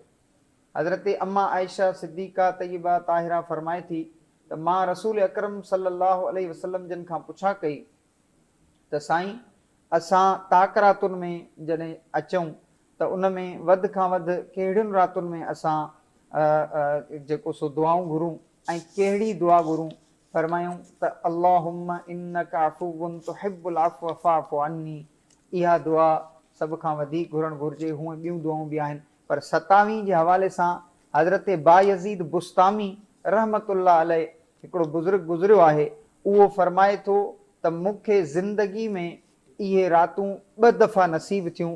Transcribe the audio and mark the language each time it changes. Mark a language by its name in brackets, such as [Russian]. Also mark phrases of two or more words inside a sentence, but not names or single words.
[Sindhi] हज़रत अम्मा आयशा सिद्दीक़ा तय्यबा ताहिरा फरमाए थी त मां रसूल अकरम [Arabic] صلى الله عليه وسلم [Sindhi] जन खां पुछा कई त साईं, असां ताक रातुनि में जॾहिं अचूं त उन में वधि खां वधि कहिड़ियुनि रातुनि में असां जेको सो दुआऊं घुरूं ऐं कहिड़ी दुआ घुरूं? फरमायूं त [Arabic] اللهم إنك عفو تحب العفو فاعف عني. [Sindhi] इहा दुआ सभ खां वधीक घुरणु घुरिजे। हूअं ॿियूं दुआऊं बि आहिनि, पर 27 जे हवाले सां हज़रत बायज़ीद बुस्तामी [Arabic] رحمة الله عليه, [Sindhi] हिकिड़ो बुज़ुर्ग गुज़रियो आहे, उहो फरमाए थो त मूंखे ज़िंदगी में इहे रातूं 2 दफ़ा नसीब थियूं।